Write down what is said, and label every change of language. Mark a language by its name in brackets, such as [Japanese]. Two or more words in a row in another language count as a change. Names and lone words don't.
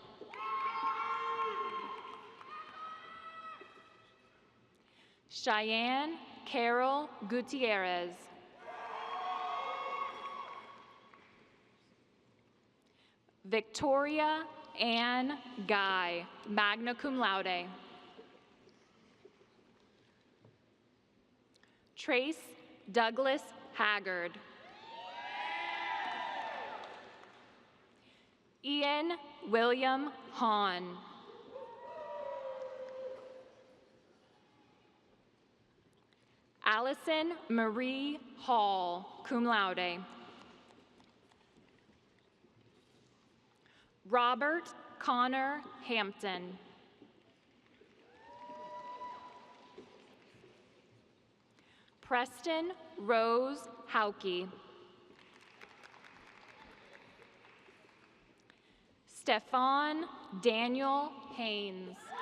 [English] Cheyenne Carol Gutierrez. Victoria Ann Guy, [Latin] magna cum laude. [English] Trace Douglas Haggard. Ian William Hahn. Allison Marie Hall, [Latin] cum laude. [English] Robert Connor Hampton. Preston Rose Hauke. Stefan Daniel Haynes.